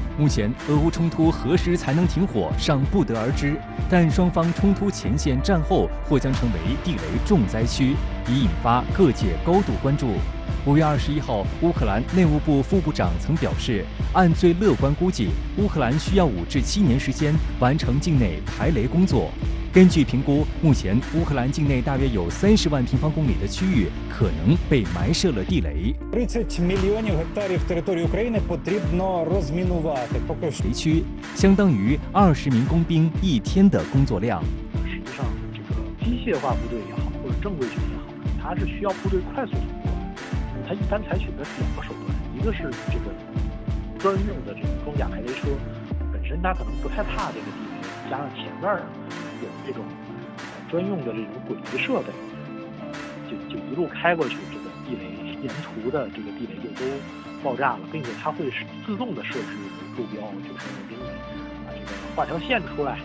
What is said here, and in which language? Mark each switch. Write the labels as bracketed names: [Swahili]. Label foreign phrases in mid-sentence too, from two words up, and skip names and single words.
[Chinese] 目前，俄乌冲突何时才能停火尚不得而知，但双方冲突前线战后或将成为地雷重灾区，已引发各界高度关注。5月21号，乌克兰内务部副部长曾表示，按最乐观估计，乌克兰需要5至7年时间完成境内排雷工作。根据评估，目前乌克兰境内大约有30万平方公里的区域可能被埋设了地雷。 [Ukrainian] 30 мільйонів гектарів території України потрібно розмінувати. Поки що [Chinese] 雷区相当于20名工兵1天的工作量。实际上，这个机械化部队也好，或者正规军也好，它是需要部队快速通过的。它一般采取的2个手段，一个是这个专用的这种装甲排雷车，本身它可能不太怕这个地雷，加上前面有这种专用的这种轨雷设备，就一路开过去，这个地雷沿途的这个地雷就都爆炸了，并且它会自动的设置路标，就是给你这个画条线出来。